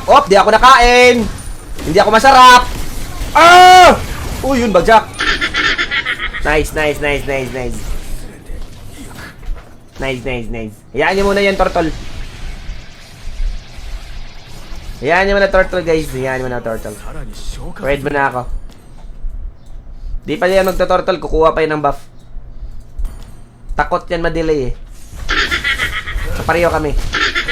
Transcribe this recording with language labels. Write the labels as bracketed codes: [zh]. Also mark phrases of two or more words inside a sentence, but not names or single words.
[tl] Op, di ako nakain. Hindi ako masarap. Ah! Uy, yun, bagsak. Nice. Nice. Hayaan nyo muna yan, turtle. Hayaan nyo muna, turtle, guys. Hayaan nyo muna, turtle. [ja] さらに消化 [tl] Red mo na ako. Di pa yan magto-turtle, kukuha pa yun ng buff. Takot yan ma-delay eh. Kapareho kami.